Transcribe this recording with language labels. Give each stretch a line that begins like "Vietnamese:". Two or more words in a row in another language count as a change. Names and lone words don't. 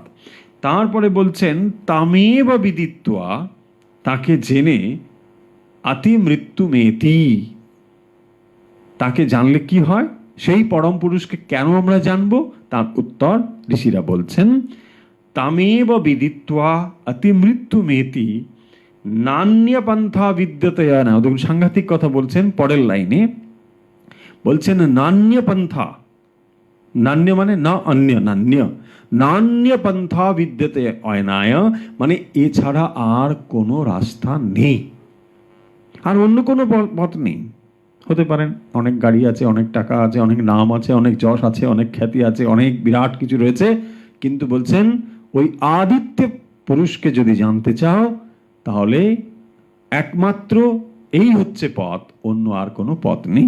Bangla: তারপরে বলছেন
Sanskrit: তামেব বিদিত্বা,
Bangla: তাকে জেনে
Sanskrit: অতি মৃত্যু মেতি,
Bangla: তাকে জানলে কি হয়, সেই পরম পুরুষকে কেন আমরা জানবো, তার উত্তর ঋষিরা বলছেন
Sanskrit: তামেব বিদিত্বা অতি মৃত্যু মেতি নান্য পন্থা বিদ্যতে না।
Bangla: দেখুন সাংঘাতিক কথা বলছেন পরের লাইনে, বলছেন
Sanskrit: নান্য পন্থা,
Bangla: নান্য মানে না অন্য,
Sanskrit: নান্য, নান্য পন্থা বিদ্যতে অয়নায়,
Bangla: মানে এছাড়া আর কোনো রাস্তা নেই, আর অন্য কোনো পথ নেই। হতে পারেন অনেক গাড়ি আছে, অনেক টাকা আছে, অনেক নাম আছে, অনেক যশ আছে, অনেক খ্যাতি আছে, অনেক বিরাট কিছু রয়েছে, কিন্তু বলছেন ওই আদিত্য পুরুষকে যদি জানতে চাও তাহলে একমাত্র এই হচ্ছে পথ, অন্য আর কোনো পথ নেই।